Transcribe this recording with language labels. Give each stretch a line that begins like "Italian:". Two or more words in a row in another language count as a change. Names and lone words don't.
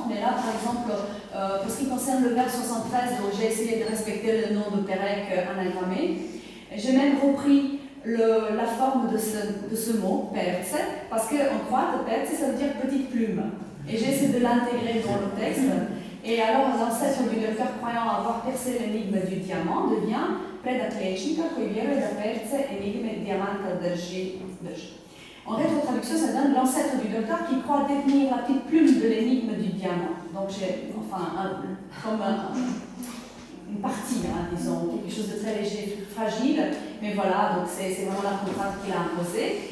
French: Mais là, par exemple, pour ce qui concerne le vers 73, donc j'ai essayé de respecter le nom de Pérec anagrammé. J'ai même repris la forme de ce mot, perce, parce qu'en croate, perce, ça veut dire petite plume. Et j'ai essayé de l'intégrer dans le texte. Et alors, l'ancêtre du docteur, croyant avoir percé l'énigme du diamant, devient
Croatian: predat liječnika koji vjeruje da perce enigme dijamanta drži.
French: En rétrotraduction, ça donne l'ancêtre du docteur qui croit détenir la petite plume de l'énigme du diamant. Donc j'ai, enfin, comme une partie, disons, quelque chose de très léger, fragile, mais voilà, donc c'est vraiment la contrainte qu'il a imposée.